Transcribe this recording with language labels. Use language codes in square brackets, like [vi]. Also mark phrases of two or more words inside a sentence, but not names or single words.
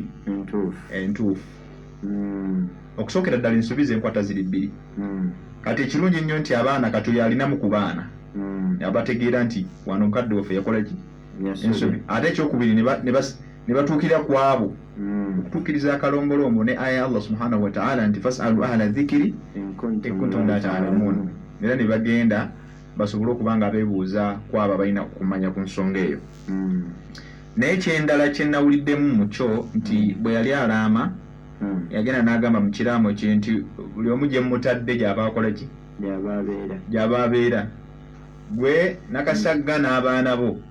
[lg] entuufu okusookera ddala ensuubiza enkwata ziri bbiri kati ekirungi ennyo nti abaana kati alinamu ku baana abategeera nti wano mukadde waffe yakola ki ensobi ate ekyokubiri ne batuukira ku abo okutuukiriza akalombolombo ne aya Allah [ar] سبحانه و [lg] ta'ala nti [ar] فاسألوا أهل الذكر إن كنتم لا تعلمون [lg] era ne bagenda basobole okuba nga beebuuza ku abo abalina okumanya ku nsonga eyo naye kyendala kye nawuliddemu mu kyo nti bwe yali alaama yagenda n'agamba mu kiraamo kye nti buli omu gye mutadde gy'abaakola ki gy'abaabeera gwe nakasagga n'abaana bo